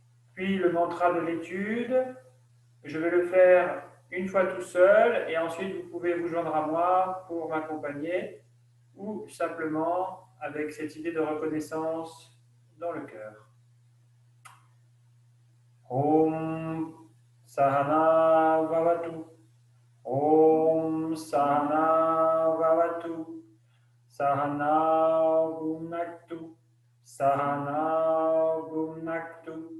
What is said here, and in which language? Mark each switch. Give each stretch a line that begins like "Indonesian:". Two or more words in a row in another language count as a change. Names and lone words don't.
French: puis le mantra de l'étude. Je vais le faire une fois tout seul et ensuite vous pouvez vous joindre à moi pour m'accompagner ou simplement avec cette idée de reconnaissance dans le cœur.
Sanskrit: ॐ सह नाववतु. ॐ सह नाववतु. सह नौ भुनक्तु. सह नौ भुनक्तु.